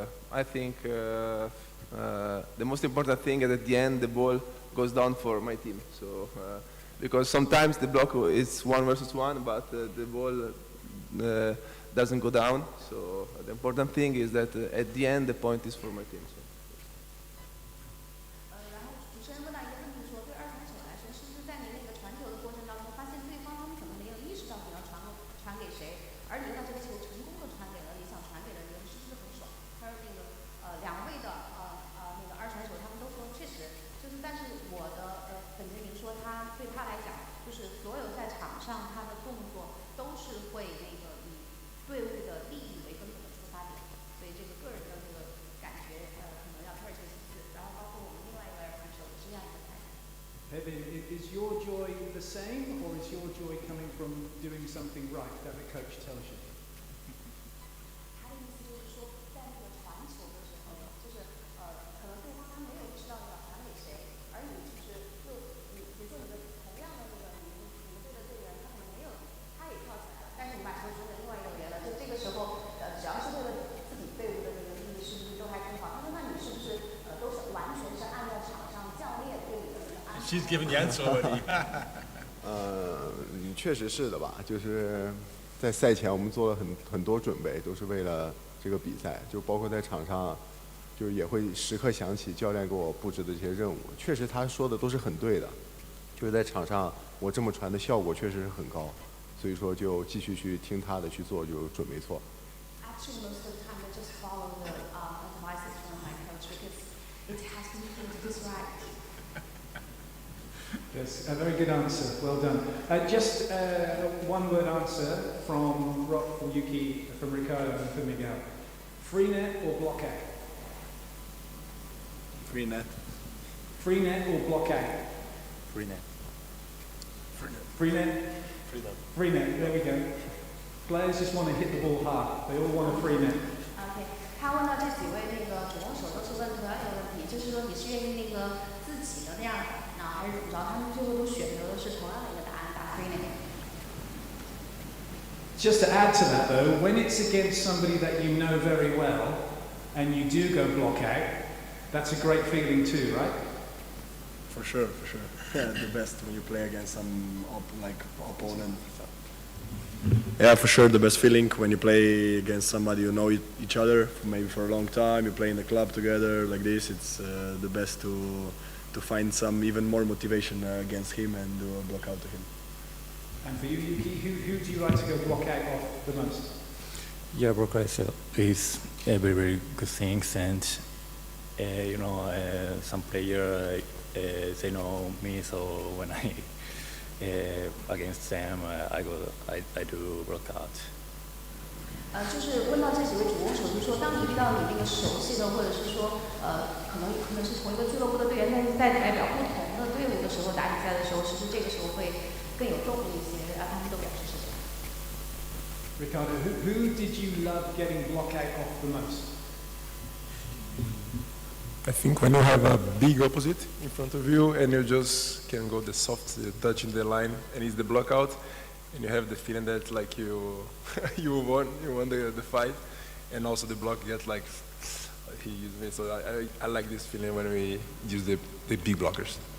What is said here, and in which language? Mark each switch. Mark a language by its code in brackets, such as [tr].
[en] I think the most important thing is at the end the ball goes down for my team. So because sometimes the block is 1 versus 1, but the ball doesn't go down. So the important thing is that at the end the point is for my team. So. [zh] 然后主持人问到一个问题说，对二传手来说，是不是在你那个传球的过程当中，发现对方他们可能没有意识到你要传给谁，而你把这个球成功的传给了你想传给的人，是不是很爽？他说那个两位的那个二传手他们都说确实，就是但是我的本杰明说他对他来讲，就是所有在场上他的动作都是会那个以队伍的利益为根本的出发点，所以这个个人的这个感觉可能要特别其次，然后包括我们另外一位二传手也是这样一个态度。 [en] Kevin, is your joy the same, or is your joy coming from doing something right that the coach tells you? [zh] 他的意思就是说，在那个传球的时候，就是可能对方他没有意识到你要传给谁，而你你比如说你的同样的那个你们队的队员，他可能没有，他也跳起来了，但是你把球传给另外一个人了，就这个时候只要是为了自己队伍的这个利益，是不是都还挺好？他说那你是不是都是完全是按照场上教练对你的这个安排？ [en] She's giving the answer already. [zh] 确实是的吧，就是在赛前我们做了很多准备，都是为了这个比赛，就包括在场上，就是也会时刻想起教练给我布置的这些任务。确实他说的都是很对的，就是在场上我这么传的效果确实是很高，所以说就继续去听他的去做，就准没错。 [en] Actually, most of the time I just follow the advices from my coach because it has been just right. Yes, a very good answer. Well done. Just one word answer from Rob, from Yuki, from Ricardo, and from Miguel. Free net or blockade? Free net. Free net or blockade? Free net. Free net? Free net, there we go. Players just want to hit the ball hard. They all want a free net. [zh] OK， 他问到这几位那个主攻手都是问同样一个问题，就是说你是愿意那个自己的那样打呢，还是怎么着？他们最后都选择的是同样的一个答案，打 free net。 [en] Just to add to that though, when it's against somebody that you know very well and you do go block out, that's a great feeling too, right? For sure, for sure. Yeah, the best when you play against some opponent. Yeah, for sure, the best feeling when you play against somebody you know each other, maybe for a long time. You play in the club together like this. It's the best to find some even more motivation against him and do a block out to him. And for you, Yuki, who do you like to go block out of the most? Yeah, block out is a very, very good thing, and some player they know me, so when I against them, I do block out. [zh] 就是问到这几位主攻手，就说当你遇到你那个熟悉的，或者是说可能是同一个俱乐部的队员，但是在代表不同的队伍的时候打比赛的时候，其实这个时候会更有动力一些，他们都表示是这样。 [en] Ricardo, who did you love getting block out of the most? I think when you have a big opposite in front of you and you just can go the soft touch in the line and it's the block out and you have the feeling that like you won the fight and also the block gets like he used me, so I like this feeling when we use the big blockers.